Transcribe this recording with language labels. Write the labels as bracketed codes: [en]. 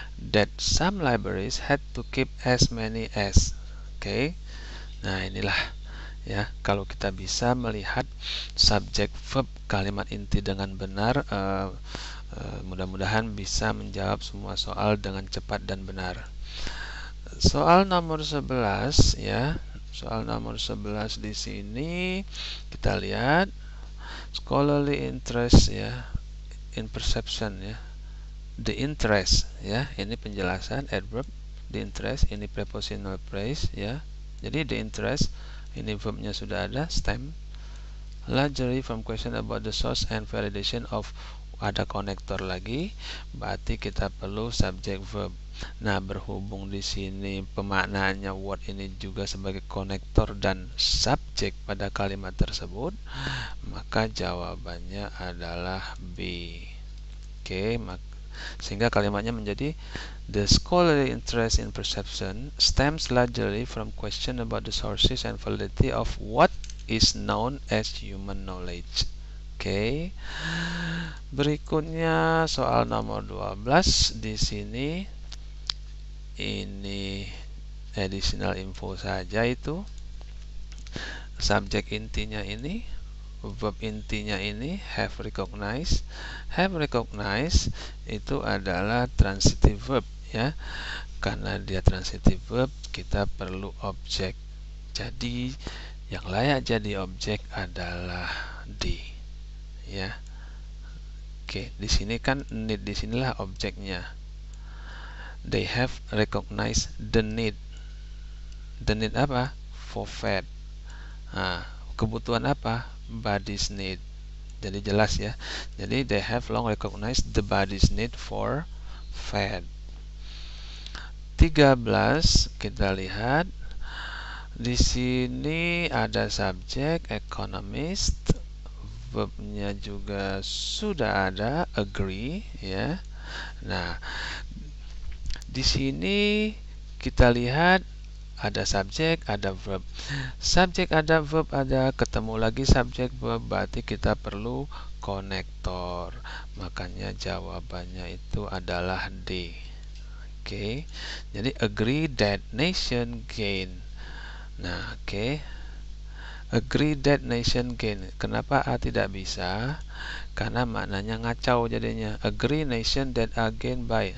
[en] That some libraries had to keep as many as. Oke. [id] Nah, inilah ya, kalau kita bisa melihat subjek verb kalimat inti dengan benar, mudah-mudahan bisa menjawab semua soal dengan cepat dan benar. Soal nomor 11 ya. Soal nomor 11 di sini kita lihat [en] scholarly interest [id] ya, [en] in perception [id] ya. The interest ya, ini penjelasan adverb. The interest ini prepositional phrase ya. Jadi [en] the interest [id] ini verbnya sudah ada, [en] stem. Largely from question about the source and validation of, [id] ada konektor lagi, berarti kita perlu [en] subject verb. [id] Nah, berhubung di sini pemaknaannya word ini juga sebagai konektor dan subjek pada kalimat tersebut, maka jawabannya adalah B. Oke, sehingga kalimatnya menjadi [en] the scholarly interest in perception stems largely from question about the sources and validity of what is known as human knowledge. [id] Oke. Berikutnya soal nomor 12 di sini. Ini additional info saja, itu subjek intinya ini, verb intinya ini have recognized. Have recognized itu adalah transitive verb ya. Karena dia transitive verb, kita perlu objek. Jadi yang layak jadi objek adalah D ya. Oke, di sini kan need, di sinilah objeknya. [en] They have recognized the need. The need [id] apa? [en] For fed. [id] Nah, kebutuhan apa? [en] Body's need. [id] Jadi jelas ya. [en] Jadi they have long recognized the body's need for fed. [id] 13 kita lihat. Di sini ada subjek economist. Verbnya juga sudah ada, agree ya. Nah, di sini kita lihat ada subjek, ada verb. Subjek ada, verb ada, ketemu lagi subjek verb, berarti kita perlu konektor. Makanya jawabannya itu adalah D. Oke. [en] Jadi agree that nation gain. Nah, oke. Agree that nation gain. [id] Kenapa A tidak bisa? Karena maknanya ngacau jadinya. [en] Agree nation that are gained by.